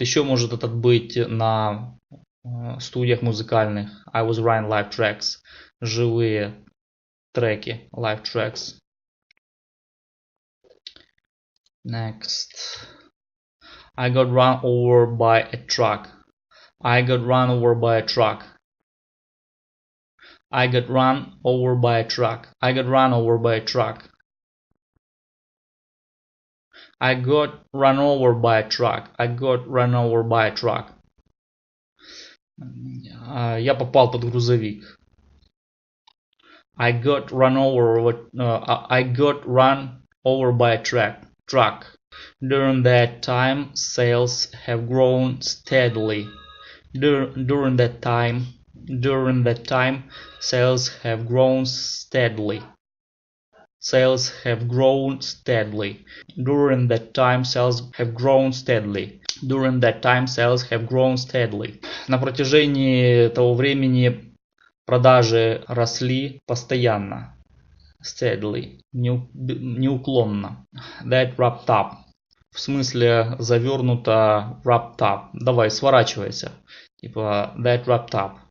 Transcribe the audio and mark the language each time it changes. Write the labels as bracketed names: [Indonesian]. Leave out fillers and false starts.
[Russian] Еще может этот быть на студиях музыкальных. [English] I was running live tracks. [Russian] Живые треки. [English] Live tracks. Next. I got run over by a truck. I got run over by a truck. I got run over by a truck. I got run over by a truck. I got run over by a truck. I got run over by a truck. [Russian] Я попал под грузовик. [English] I got run over by a truck. During that time, sales have grown steadily. During that time, sales have grown steadily. Sales have grown steadily. During that time, sales have grown steadily. During that time, sales have grown steadily. [Russian] На протяжении того времени продажи росли постоянно. [English] Steadily. [Russian] Неуклонно. [English] That wrapped up. [Russian] В смысле завернуто [English] wrapped up. [Russian] Давай, сворачивайся. Типа [English] that wrapped up.